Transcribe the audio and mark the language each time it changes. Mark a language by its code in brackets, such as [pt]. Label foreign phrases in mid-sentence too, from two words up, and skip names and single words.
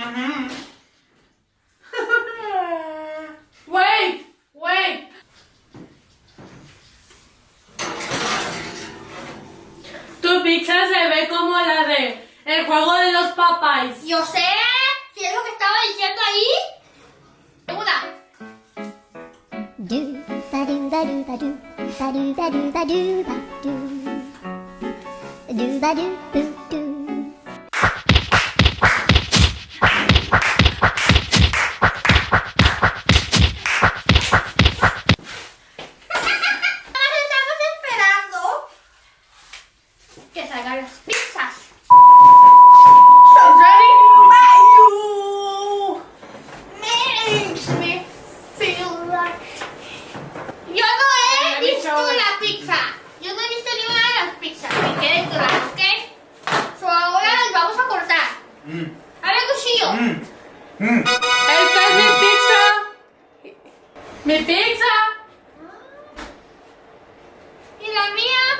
[en] Wait, wait. [es] Tu pizza se ve como la de El juego de los papás. Yo sé, si es lo que estaba diciendo ahí. Una. Do ba do ba do ba do ba do ba do ba do ba do ba do boo do. Estamos esperando que salgan las pizzas. [en] Ready? Makes me feel like. [es] Yo no he visto la pizza. Yo no he visto ni una de las pizzas. Me quedé claro, ¿ok? So ahora las vamos a cortar. A ver, cuchillo. Esta es mi pizza. Mi pizza. ¿Y la mía?